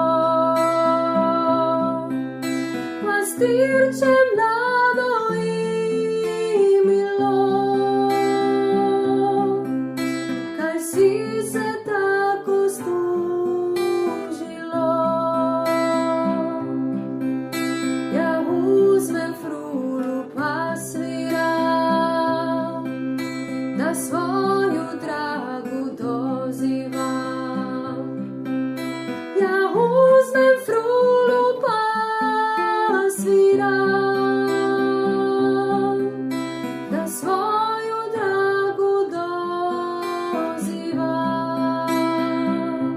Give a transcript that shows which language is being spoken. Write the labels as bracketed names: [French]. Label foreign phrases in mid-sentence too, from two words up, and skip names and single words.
[Slovenian] Pastirče mlado in milo, kaj si se tako služilo? [Croatian] Ja uzmem frulu pa sviram, da svoju dragu dozivam. Ja uzmem frulu pa sviram, da svoju dragu dozivam.